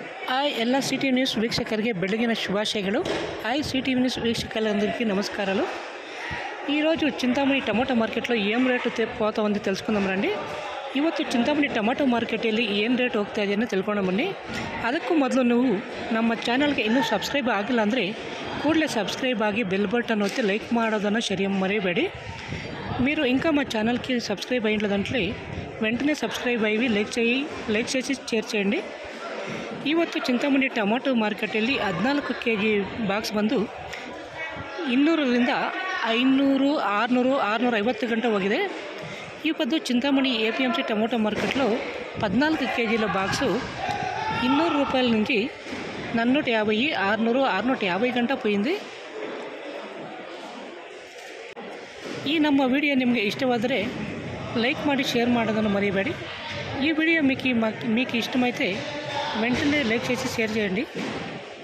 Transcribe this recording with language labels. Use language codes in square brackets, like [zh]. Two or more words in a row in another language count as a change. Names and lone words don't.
[kn] ಎಲ್ಲ ಸಿಟಿ ನ್ಯೂಸ್ ವೀಕ್ಷಕರಿಗೆ ಬೆಳಗಿನ ಶುಭಾಶಯಗಳು. [te] సిటీ న్యూస్ వీక్షకులందరికీ నమస్కారాలు. ఈరోజు చింతామణి టమాటో మార్కెట్లో ఏం ರೇಟು పోతా ఉంది తెలుసుకుందాం రండి. [kn] ಇವತ್ತು చింತಾಮಣಿ ಟೊಮಾಟೊ ಮಾರ್ಕೆಟಲ್ಲಿ ಏನು ರೇಟ್ ಹೋಗ್ತಾ ಇದೆ ಅಂತ ತಿಳ್ಕೊಂಡು ಬನ್ನಿ. ಅದಕ್ಕೂ ಮೊದಲು ನೀವು ನಮ್ಮ ಚಾನಲ್ಗೆ ಇನ್ನೂ ಸಬ್ಸ್ಕ್ರೈಬ್ ಆಗಿಲ್ಲ ಅಂದರೆ ಕೂಡಲೇ ಸಬ್ಸ್ಕ್ರೈಬ್ ಆಗಿ ಬೆಲ್ ಬಟನ್ ಒತ್ತಿ ಲೈಕ್ ಮಾಡೋದನ್ನು మరిಬೇಡಿ. [te] మీరు ఇంకా మా ఛానల్కి సబ్స్క్రైబ్ అయ్యిందంటే వెంటనే సబ్స్క్రైబ్ అయ్యి లైక్ చేసి షేర్ చేయండి. [kn] ಇವತ್ತು చింತಾಮಣಿ ಟೊಮಾಟೊ ಮಾರ್ಕೆಟಲ್ಲಿ 14 kg ಬಾಕ್ಸ್ ಬಂದು 200ರಿಂದ 500, 600, 650 ಗಂಟೆ ಹೋಗಿದೆ. [te] ಇವತ್ತು చింతామణి APMC టమాటో మార్కెట్లో 14 kgల బాక్సు 200 రూపాయల నుంచి 450, 600, 650 ಗಂಟೆ పోయింది. [kn] ಈ ನಮ್ಮ ವಿಡಿಯೋ ನಿಮಗೆ ಇಷ್ಟವಾದರೆ ಲೈಕ್ ಮಾಡಿ షేర్ ಮಾಡೋದನ್ನು ಮರಿಬೇಡಿ. [te] ఈ వీడియో మీకు ఇష్టమైతే వెంటనే లైక్ చేసి షేర్ చేయండి.